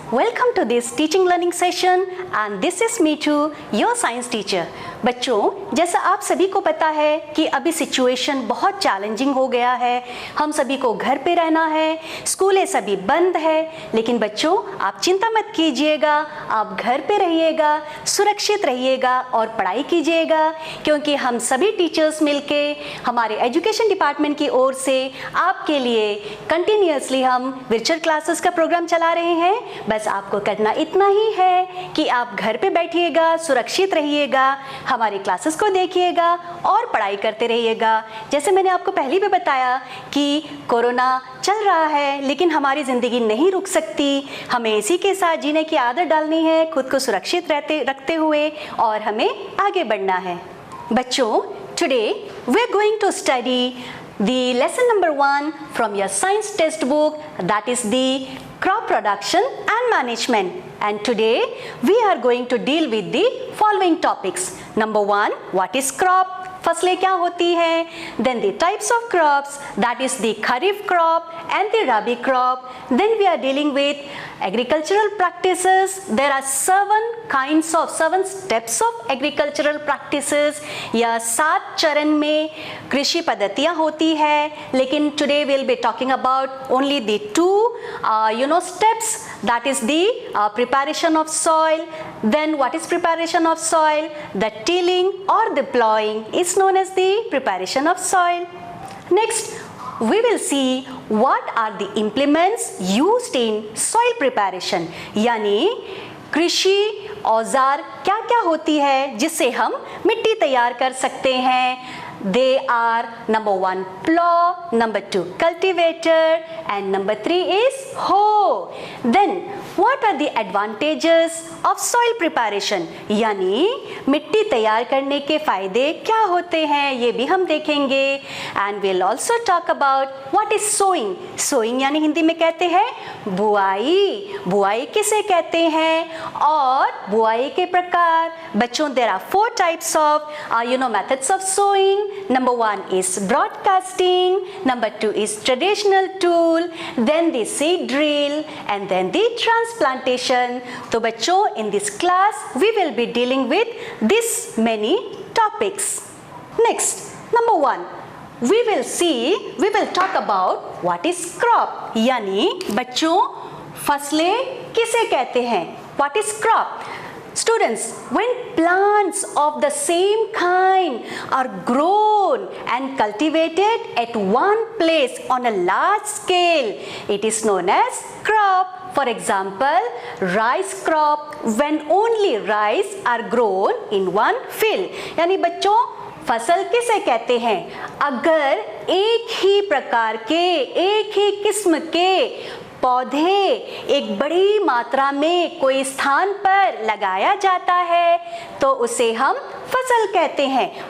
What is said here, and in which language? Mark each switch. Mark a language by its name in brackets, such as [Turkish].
[English] Welcome to this teaching learning session and this is Meetu, your science teacher. [Hindi] बच्चों, जैसा आप सभी को पता है कि अभी सिचुएशन बहुत चैलेंजिंग हो गया है, हम सभी को घर पे रहना है, स्कूलें सभी बंद है, लेकिन बच्चों आप चिंता मत कीजिएगा, आप घर पे रहिएगा, सुरक्षित रहिएगा और पढ़ाई कीजिएगा, क्योंकि हम सभी टीचर्स मिलके हमारे एजुकेशन डिपार्टमेंट की ओर से आपके लिए कंटिन्यूअसली हम वर्चुअल क्लासेस का प्रोग्राम चला रहे हैं। बस आपको करना इतना ही है कि आप घर पे बैठिएगा, सुरक्षित रहिएगा, हमारी क्लासेस को देखिएगा और पढ़ाई करते रहिएगा। जैसे मैंने आपको पहले भी बताया कि कोरोना चल रहा है, लेकिन हमारी ज़िंदगी नहीं रुक सकती, हमें इसी के साथ जीने की आदत डालनी है, खुद को सुरक्षित रखते हुए और हमें आगे बढ़ना है। [English] बच्चों, today we are going to study the lesson number 1 from your science textbook, that is the crop production and management, and today we are going to deal with the following topics. Number 1, what is crop? [Hindi] फसलें क्या होती हैं? [English] Then the types of crops, that is the kharif crop and the rabi crop. Then we are dealing with agricultural practices. There are 7 steps of agricultural practices. [Hindi] यह 7 चरण में कृषि पद्धतियाँ होती है, लेकिन [English] today we'll be talking about only the 2 steps, that is the preparation of soil. Then what is preparation of soil? The tilling or the plowing is known as the preparation of soil. Next, we will see what are the implements used in soil preparation, [Hindi] यानी कृषि औजार क्या क्या होती है जिससे हम मिट्टी तैयार कर सकते हैं. [English] They are number 1 plow, number 2 cultivator and number 3 is hoe. Then what are the advantages of soil preparation? [Hindi] यानी मिट्टी तैयार करने के फायदे क्या होते हैं ये भी हम देखेंगे. [English] And we'll also talk about what is sowing. [Hindi] Sowing यानी हिंदी में कहते हैं बुआई. बुआई किसे कहते हैं और बुआई के प्रकार. [English] बच्चों, there are 4 types of methods of sowing. Number 1 is broadcasting, number 2 is traditional tool, then the seed drill and then the transplantation. [Hindi] तो बच्चों, [English] in this class we will be dealing with this many topics. Next, number 1, we will talk about what is crop. [Hindi] यानी बच्चों फसलें किसे कहते हैं? [English] What is crop? Students, when plants of the same kind are grown and cultivated at one place on a large scale, it is known as crop. For example, rice crop, when only rice are grown in one field. [Hindi] यानी बच्चों फसल किसे कहते हैं? अगर एक ही प्रकार के, एक ही किस्म के पौधे एक बड़ी मात्रा में कोई स्थान पर लगाया जाता है तो उसे हम फसल कहते हैं.